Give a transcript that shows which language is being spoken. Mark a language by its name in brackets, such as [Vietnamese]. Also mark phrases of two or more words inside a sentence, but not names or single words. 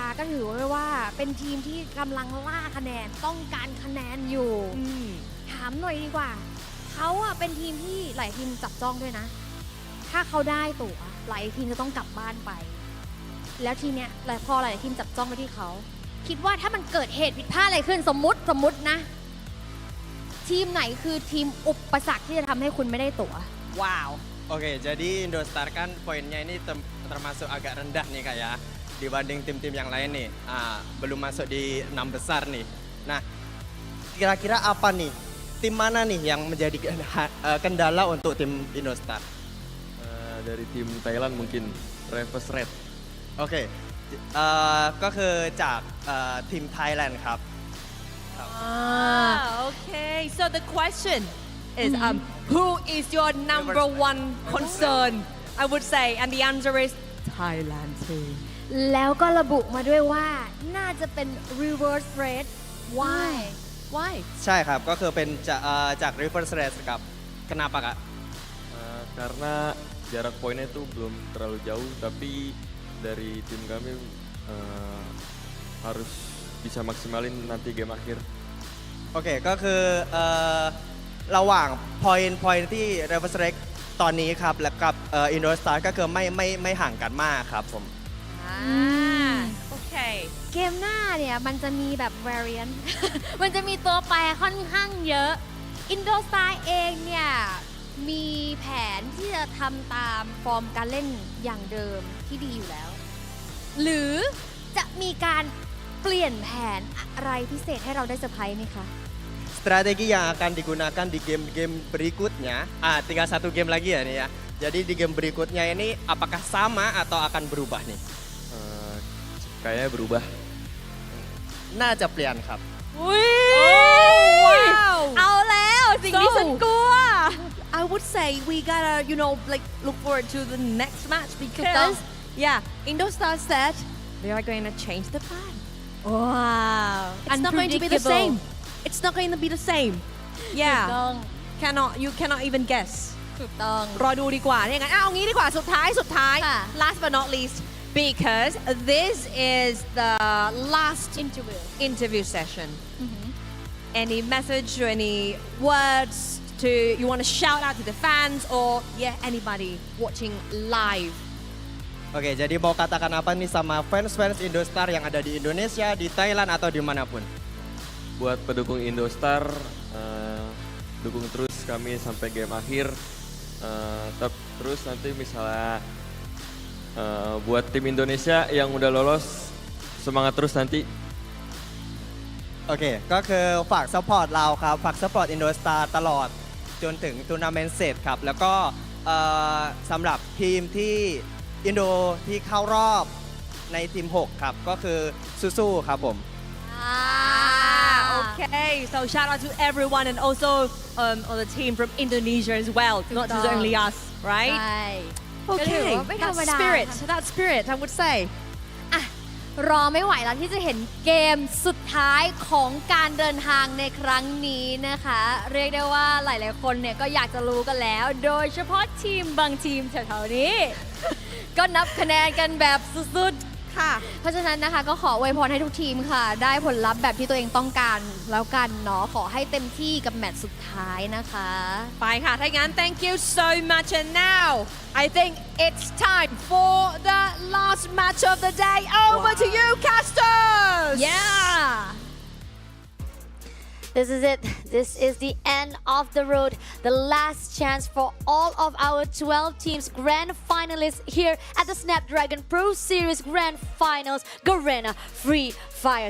[Thai] ก็ถือว่าเป็นทีมที่กำลังล่าคะแนนต้องการคะแนนอยู่ถามหน่อยดีกว่าเขาอะเป็นทีมที่หลายทีมจับจ้องด้วยนะถ้าเขาได้ตั๋วหลายทีมจะต้องกลับบ้านไปแล้วทีเนี้ยพอหลายทีมจับจ้องไปที่เขาคิดว่าถ้ามันเกิดเหตุผิดพลาดอะไรขึ้นสมมุตินะทีมไหนคือทีมอุปสรรคที่จะทำให้คุณไม่ได้ตั๋วว้าว [Indonesian] Oke, jadi Indostar kan poinnya ini termasuk agak rendah nih Kak ya dibanding tim-tim yang lain nih. Belum masuk di 6 besar nih. Nah, kira-kira apa nih? Tim mana nih yang menjadi kendala untuk tim Indostar? Dari tim Thailand mungkin Reverse Red. Oke, [Thai] ก็คือจากทีม Thailand ครับ [English] okay so the question is who is your number one concern I would say and the answer is Thailand team [Thai] แล้วก็ระบุมาด้วยว่าน่าจะเป็น reverse red why ใช่ครับก็คือเป็นจาก reverse red ครับ [Indonesian] kenapa Kak karena jarak poinnya itu belum terlalu jauh tapi dari tim kami harus bisa maksimalin nanti game akhir [Thai] โอเคก็คือระหว่าง point ที่ reverse red ตอนนี้ครับและกับIndostar ก็คือไม่ห่างกันมากครับผม โอเค เกมหน้าเนี่ยมันจะมีแบบ variant มันจะมีตัวแปรค่อนข้างเยอะอินโดสตาร์เองเนี่ยมีแผนที่จะทำตามฟอร์มการเล่นอย่างเดิมที่ดีอยู่แล้ว หรือจะมีการเปลี่ยนแผนอะไรพิเศษให้เราได้เซอร์ไพรส์ไหมคะ [Indonesian] Strategi yang akan digunakan di game-game berikutnya, tinggal satu game lagi ya nih ya. Jadi di game berikutnya ini apakah sama atau akan berubah nih? Kayaknya berubah. [Thai] น่าจะเปลี่ยนครับ อุ้ย ว้าว เอาแล้วสิ่งที่ฉันกลัว [English] I would say we gotta, like look forward to the next match because, Indostar said they are going to change the plan. Wow. It's not going to be the same. It's not going to be the same. [Thai] ถูกต้อง [English] You cannot even guess. [Thai] ถูกต้อง รอดูดีกว่าเนี่ยงั้นเอางี้ดีกว่าสุดท้าย ค่ะ [English] last but not least because this is the last interview session. Any message or any words to you want to shout out to the fans or anybody watching live? [Indonesian] Oke, jadi mau katakan apa nih sama fans-fans Indostar yang ada di Indonesia, di Thailand atau dimanapun? Buat pendukung Indostar, dukung terus kami sampai game akhir. Terus nanti misalnya buat tim Indonesia yang udah lolos, semangat terus nanti. [Thai] โอเค ก็คือฝากซัพพอร์ตเราครับ ฝากซัพพอร์ต Indostar ตลอดจนถึงทัวร์นาเมนต์เสร็จครับ แล้วก็สำหรับทีมที่อินโดที่เข้ารอบในทีม 6 ครับ ก็คือสู้ๆครับผม [English] Okay, so shout out to everyone and also on the team from Indonesia as well, not just only us, right? [Thai] ใช่ [English] Okay, [Thai] ก็ถือว่าไม่ธร [English] that [Thai] รมดา [English] spirit, I would say. [Thai] รอไม่ไหวแล้วที่จะเห็นเกมสุดท้ายของการเดินทางในครั้งนี้นะคะ เรียกได้ว่าหลายๆคนเนี่ยก็อยากจะรู้กันแล้ว โดยเฉพาะทีมบางทีมแถวๆนี้ ก็นับคะแนนกันแบบสุดๆค่ะ เพราะฉะนั้นนะคะก็ขออวยพรให้ทุกทีมค่ะ ได้ผลลัพธ์แบบที่ตัวเองต้องการแล้วกันเนาะขอให้เต็มที่กับแมตช์สุดท้ายนะคะ ไปค่ะถ้างั้น [English] thank you so much and now I think it's time for the last match of the day over to you casters yeah This is it. This is the end of the road. The last chance for all of our 12 teams grand finalists here at the Snapdragon Pro Series Grand Finals Garena Free Fire.